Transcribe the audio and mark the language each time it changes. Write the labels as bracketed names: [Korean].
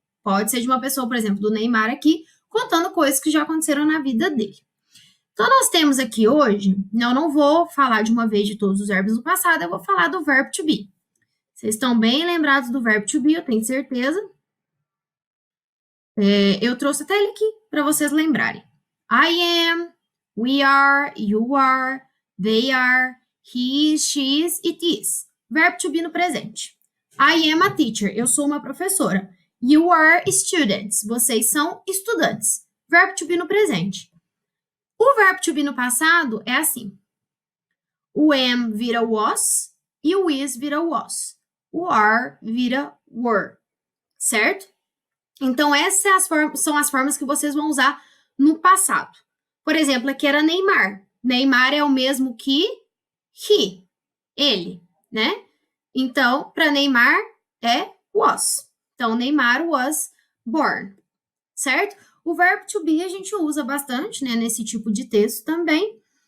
[Portuguese] Pode ser de uma pessoa, por exemplo, do Neymar aqui, contando coisas que já aconteceram na vida dele. Então, nós temos aqui hoje, eu não vou falar de uma vez de todos os verbos no passado, eu vou falar do verbo to be. Vocês estão bem lembrados do verbo to be, eu tenho certeza. Eu trouxe até ele aqui para vocês lembrarem. [English] I am, we are, you are, they are, he is, she is, it is. [Portuguese] Verbo to be no presente. [English] I am a teacher, [Portuguese] eu sou uma professora. [English] You are students, [Portuguese] vocês são estudantes. Verbo to be no presente. O verbo to be no passado é assim. O am vira was e o is vira was. O are vira were, certo? Então, essas são as formas que vocês vão usar no passado. Por exemplo, aqui era Neymar. Neymar é o mesmo que he, ele, né? Então, para Neymar é was. Então, Neymar [English] was born, [Portuguese] certo? O verbo to be a gente usa bastante, né, nesse tipo de texto também.